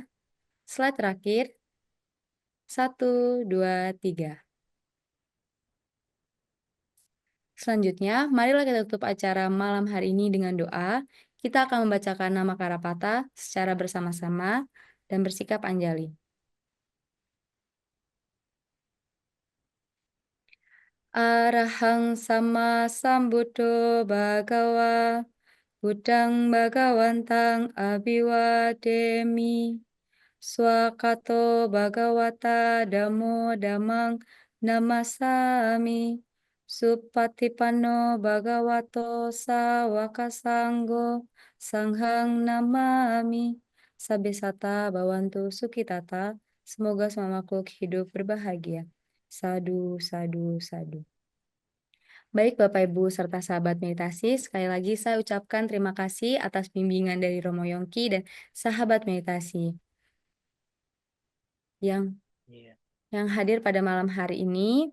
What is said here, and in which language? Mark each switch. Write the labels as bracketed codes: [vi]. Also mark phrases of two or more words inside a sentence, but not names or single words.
[id] Slide terakhir, 1, 2, 3. Selanjutnya, marilah kita tutup acara malam hari ini dengan doa. Kita akan membacakan nama Karapata secara bersama-sama dan bersikap anjali. [pi] Arahang sama sambuddho bhagawa, Buddhang bhagawantang abhiwademi, Swakato bhagawata dhammo dhammang namasami, Supatipanno bhagavato sawaka sanggo sanghang namami. Sabesata bawantu sukitata. [id] Semoga semua makhluk hidup berbahagia. [pi] Sadu, sadu, sadu. [id] Baik Bapak Ibu serta sahabat meditasi, sekali lagi saya ucapkan terima kasih atas bimbingan dari Romo Yongki dan sahabat meditasi yang hadir pada malam hari ini.